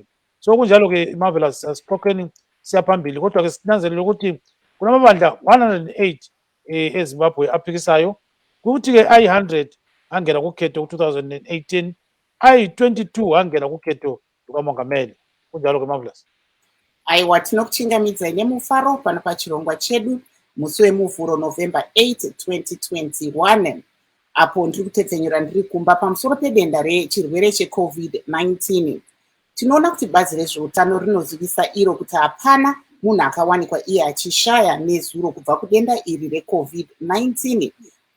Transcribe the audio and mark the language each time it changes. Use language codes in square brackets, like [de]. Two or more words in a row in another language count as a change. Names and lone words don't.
[nd] So kunjalo-ke Marvelous asiqoqeni siyaphambili, kodwa-ke sinanzelele ukuthi kunamabandla 108 eZimbabwe aphikisayo, kuthi-ke ayi-100 angena kukhetho ku-2018, ayi-22 angena kukhetho lukamongameli. Kunjalo-ke Marvelous. [sn] Aiwa, tinokuchingamidza nemufaro pano pachirongwa chedu musi wemuvhuro November 8, 2021. Apo ndiri kutepfenyura ndiri kumba pamusoro pedenda rechirwere cheCovid-19. Tinoona kuti bazi rezveutano rinozivisa iro kuti hapana munhu akawanikwa iye achishaya nezuro kubva kudenda iri reCovid-19.